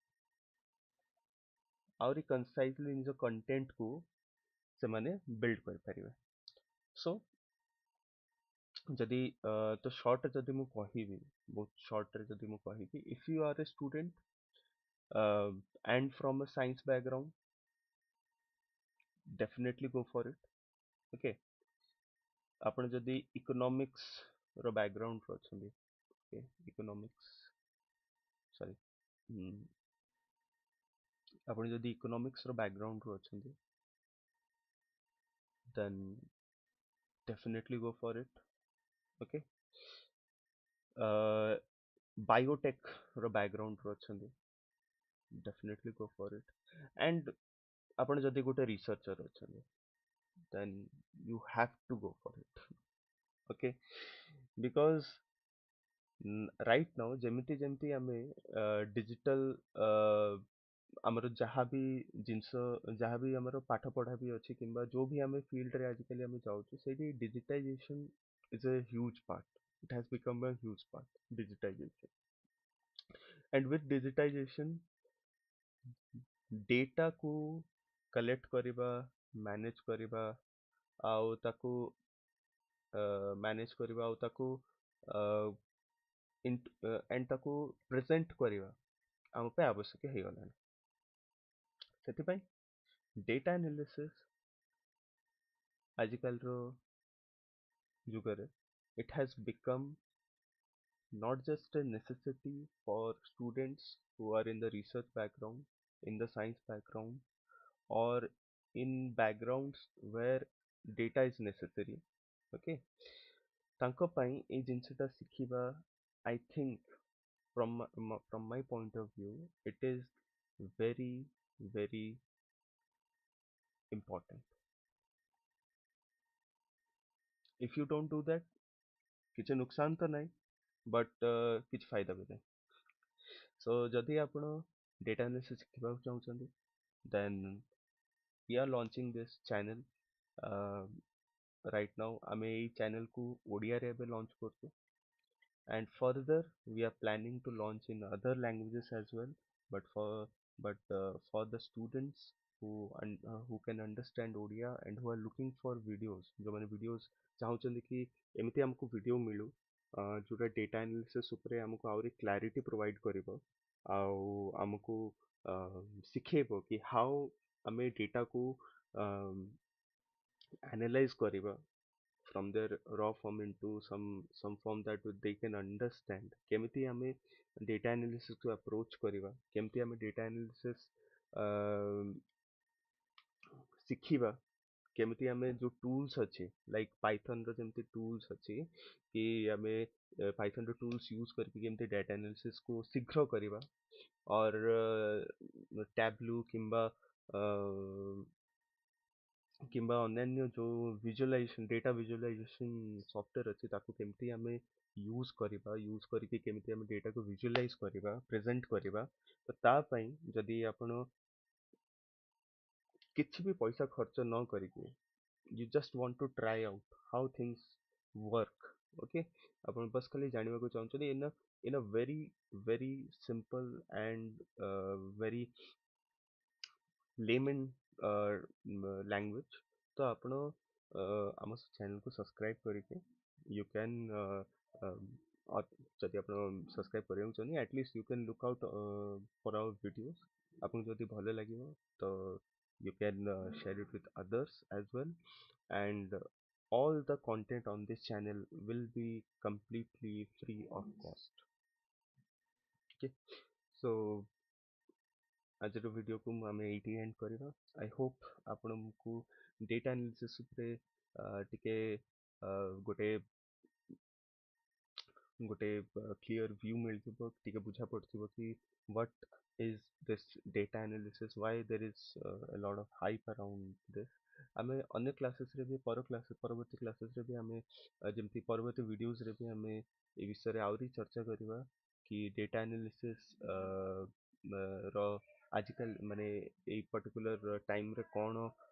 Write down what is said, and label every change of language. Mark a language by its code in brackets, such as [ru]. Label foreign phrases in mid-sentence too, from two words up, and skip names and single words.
[or] ନିଜ କଣ୍ଟେଣ୍ଟ କୁ ସେମାନେ ବିଲ୍ଡ କରିପାରିବେ ସୋ ଯଦି ତ ସର୍ଟ ଯଦି ମୁଁ କହିବି ବହୁତ ସର୍ଟରେ ଯଦି ମୁଁ କହିବି [en] if you are a student and from a science background definitely go for it okay [or] ଆପଣ ଯଦି ଇକୋନୋମିକ୍ସ ର ବ୍ୟାକଗ୍ରାଉଣ୍ଡ ରୁ ଅଛନ୍ତି okay ଇକୋନୋମିକ୍ସ ସରି ଆପଣ ଯଦି ଇକୋନୋମିକ୍ସ ର ବ୍ୟାକଗ୍ରାଉଣ୍ଡ ରୁ ଅଛନ୍ତି [en] then definitely go for it okay [or] biotech ର ବ୍ୟାକଗ୍ରାଉଣ୍ଡ ରୁ ଅଛନ୍ତି [en] definitely go for it and [or] ଆପଣ ଯଦି ଗୋଟେ ରିସର୍ଚ୍ଚର ଅଛନ୍ତି [en] then you have to go for it okay because right now [or] ଯେମିତି ଯେମିତି ଆମେ ଡିଜିଟାଲ ଆମର ଯାହାବି ଜିନିଷ ଯାହାବି ଆମର ପାଠ ପଢା ବି ଅଛି କିମ୍ବା ଯୋଉ ବି ଆମେ ଫିଲ୍ଡରେ ଆଜିକାଲି ଆମେ ଯାଉଛୁ ସେଇଠି ଡିଜିଟାଇଜେସନ [en] is a huge part. It has become a huge part, digitization. And with digitization, data [or] କୁ collect କରିବା, manage କରିବା, ଆଉ ତାକୁ manage କରିବା, ଆଉ ତାକୁ and ତାକୁ present କରିବା ଆମ ପାଇଁ ଆବଶ୍ୟକ ହେଇଗଲାଣି। [en] ସେଥିପାଇଁ data analysis [or] ଆଜିକାଲିର ଯୁଗରେ [en] it has become not just a necessity for students who are in the research background, in the science background, or in backgrounds where data is necessary. Okay, [or] ତାଙ୍କ ପାଇଁ ଏଇ ଜିନିଷଟା ଶିଖିବା [en] I think from my point of view it is very very important. If you don't do that [or] କିଛି नुकसान ତ ନାହିଁ but କିଛି ଫାଇଦା ବି ନାହିଁ। [en] So [or] ଯଦି ଆପଣ [en] data analysis [or] ଶିଖିବାକୁ ଚାହୁଁଛନ୍ତି [en] then we are launching this channel uh, right now [or] ଆମେ ଏଇ [en] channel [or] କୁ ଓଡ଼ିଆରେ ଏବେ [en] launch କରୁଛୁ and further we are planning to launch in other languages as well but for the students who can understand Odia and who are looking for videos ଯୋଉମାନେ videos [or] ଚାହୁଁଛନ୍ତି କି ଏମିତି ଆମକୁ [en] video [or] ମିଳୁ ଯୋଉଟା [en] data analysis [or] ଉପରେ ଆମକୁ ଆହୁରି [en] clarity provide କରିବ [or] ଆଉ ଆମକୁ ଶିଖେଇବ କି [en] how ଆମେ data କୁ [or] analyze କରିବା [en] from their raw form into some form that they can understand [or] କେମିତି ଆମେ [en] data analysis [or] କୁ approach କରିବା କେମିତି ଆମେ [en] data analysis [or] ଶିଖିବା କେମିତି ଆମେ ଯୋଉ tools ଅଛି [en] like python [or] ର ଯେମିତି tools ଅଛି କି ଆମେ python ର [en] tools use [or] କରିକି କେମିତି [en] data analysis [or] କୁ ଶୀଘ୍ର କରିବା or tableau କିମ୍ବା ଅନ୍ୟାନ୍ୟ ଯୋଉ [en] visualization data visualization software [or] ଅଛି ତାକୁ କେମିତି ଆମେ ୟୁଜ କରିକି କେମିତି ଆମେ ଡେଟାକୁ ଭିଜୁଆଲାଇଜ କରିବା ପ୍ରେଜେଣ୍ଟ କରିବା ତ ତା ପାଇଁ ଯଦି ଆପଣ କିଛି ବି ପଇସା ଖର୍ଚ୍ଚ ନ କରିକି [en] you just want to try out how things work okay [or] ଆପଣ ବାସ୍ ଖାଲି ଜାଣିବାକୁ ଚାହୁଁଛନ୍ତି [en] in a very very simple and very layman language [or] ତ ଆପଣ ଆମ ଚ୍ୟାନେଲକୁ ସବସ୍କ୍ରାଇବ କରିକି [en] you can [or] ଯଦି ଆପଣ ସବସ୍କ୍ରାଇବ କରିବାକୁ ଚାହୁଁଛନ୍ତି [en] at least you can look out for our videos [or] ଆପଣଙ୍କୁ ଯଦି ଭଲ ଲାଗିବ ତ [en] you can share it with others as well, and all the content on this channel will be completely free of cost. Okay, so [or] ଆଜିର ଭିଡ଼ିଓକୁ ଆମେ ଏଇଠି ଏଣ୍ଡ କରିବା। [en] I hope ଆପଣଙ୍କୁ data analysis [or] ଉପରେ ଟିକେ ଗୋଟେ ଗୋଟେ [en] clear view [or] ମିଳିଥିବ, ଟିକେ ବୁଝା ପଡ଼ିଥିବ କି [en] what is this data analysis, why there is a lot of hype around this। [or] ଆମେ ଅନ୍ୟ କ୍ଲାसेସରେ ବି ପରବର୍ତ୍ତୀ କ୍ଲାसेସରେ ବି ଆମେ ଯେମିତି ପରବର୍ତ୍ତୀ ଭିଡ଼ିଓଜରେ ବି ଆମେ ଏ ବିଷୟରେ ଆହୁରି ଚର୍ଚ୍ଚା କରିବା କି [en] data analysis [or] ର ଆଜିକାଲି ମାନେ ଏଇ ପର୍ଟିକୁଲାର ଟାଇମରେ କ'ଣ